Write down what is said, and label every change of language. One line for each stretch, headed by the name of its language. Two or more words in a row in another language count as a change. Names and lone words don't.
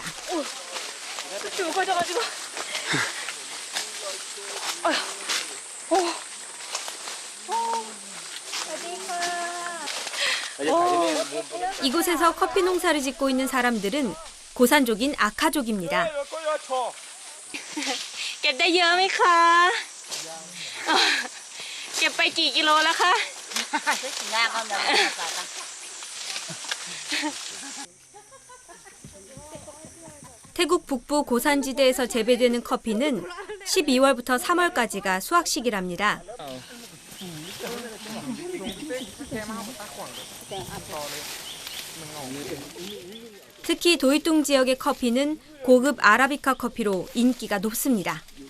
Korean: 쭉 꺼져가지고. 이곳에서 커피 농사를 짓고 있는 사람들은 고산족인 아카족입니다.
Thai: เก็บได้เยอะไหมคะเก็บไปกี่กิโลแล้วคะ
Korean: 태국 북부 고산지대에서 재배되는 커피는 12월부터 3월까지가 수확식이랍니다. 특히 도이뚱 지역의 커피는 고급 아라비카 커피로 인기가 높습니다.